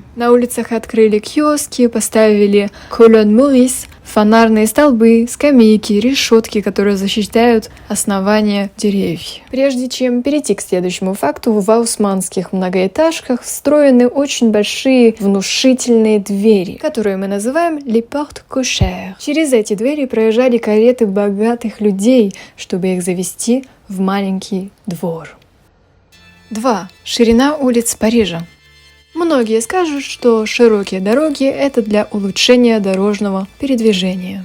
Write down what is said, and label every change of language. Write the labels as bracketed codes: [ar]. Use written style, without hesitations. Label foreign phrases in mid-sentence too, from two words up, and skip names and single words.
[ru] На улицах открыли киоски, поставили колонн Морис, фонарные столбы, скамейки, решетки, которые защищают основания деревьев. Прежде чем перейти к следующему факту, в haussmannских многоэтажках встроены очень большие внушительные двери, которые мы называем [fr] les portes cochères. [ru] Через эти двери проезжали кареты богатых людей, чтобы их завести в маленький двор. 2. Ширина улиц Парижа. Многие скажут, что широкие дороги – это для улучшения дорожного передвижения.